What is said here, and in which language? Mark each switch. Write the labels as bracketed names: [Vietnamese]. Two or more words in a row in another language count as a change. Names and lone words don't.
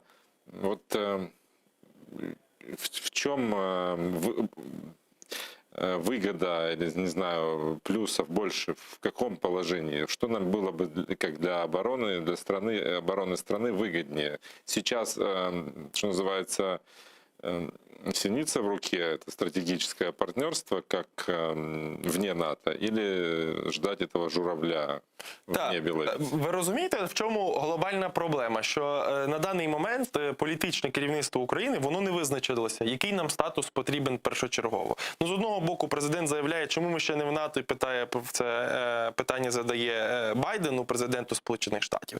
[Russian] Вот в чем выгода, или, не знаю, плюсов больше, в каком положении? Что нам было бы, как для обороны, для страны, обороны страны выгоднее? Сейчас, что называется, синица в руке, это стратегическое партнерство, как вне НАТО, или ждать этого журавля [Ukrainian] в небі летить? Ви розумієте, в чому глобальна проблема? Що на даний момент політичне керівництво України, воно не визначилося, який нам статус потрібен першочергово. Ну, з одного боку, президент заявляє, чому ми ще не в НАТО, і питає, це питання задає Байдену, президенту Сполучених Штатів.